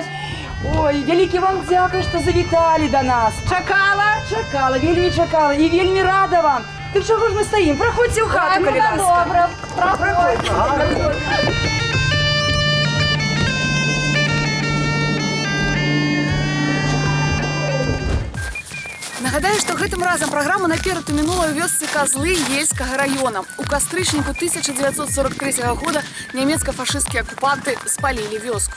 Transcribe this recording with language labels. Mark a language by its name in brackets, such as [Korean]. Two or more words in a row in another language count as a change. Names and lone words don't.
[Ukrainian] Ой, велике вам дякую, що завітали до нас. Чекала? Чекала, вельми чекала і вельми рада вам. Так чого ж ми стоїмо? Проходьте у хату, коли ласка. Добре, проходьте. [Belarusian] Нагадаю, што гэтым разам праграма наперад мінула ў вёсцы Казлы Ельскага района. У кастрычніку 1943 года нямецка-фашысцкія акупанты спалілі вёску.